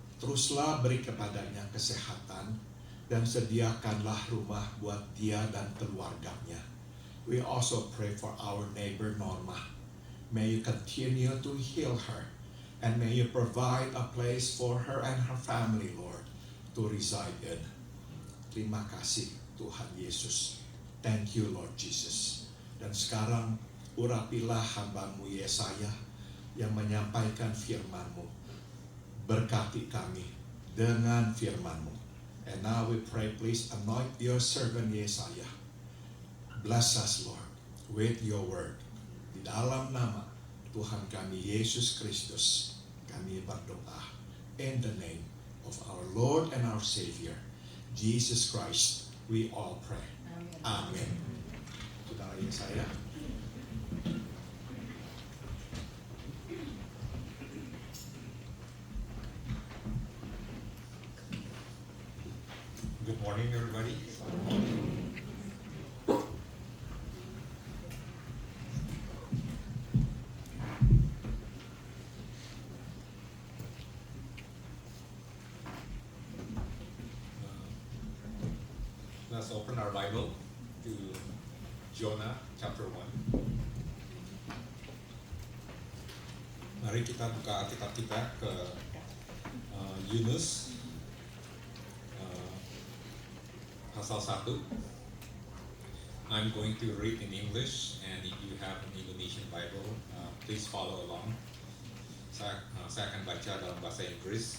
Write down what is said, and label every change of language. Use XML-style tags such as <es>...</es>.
<id>Teruslah beri kepadanya kesehatan dan sediakanlah rumah buat dia dan keluarganya.</id> <en>We also pray for our neighbor Norma. May you continue to heal her, and may you provide a place for her and her family, Lord, to reside in.</en> <id>Terima kasih Tuhan Yesus.</id> <en>Thank you, Lord Jesus.</en> <id>Dan sekarang urapilah hamba-Mu Yesaya yang menyampaikan firman-Mu. Berkati kami dengan firman-Mu.</id> <en>And now we pray, please anoint your servant Yesaya. Bless us, Lord, with your word.</en> <id>Di dalam nama Tuhan kami Yesus Kristus, kami berdoa.</id> <en>In the name of our Lord and our Savior, Jesus Christ, we all pray.</en> <id>Amen. Saudara Yesaya.</id> <en>Good morning, everybody. Let's open our Bible to Jonah chapter 1.</en> <id>Mari kita buka Alkitab kita ke Yunus pasal 1.</id> <en>I'm going to read in English, and if you have an Indonesian Bible, please follow along.</en> <id>Saya akan baca dalam bahasa Inggris.</id>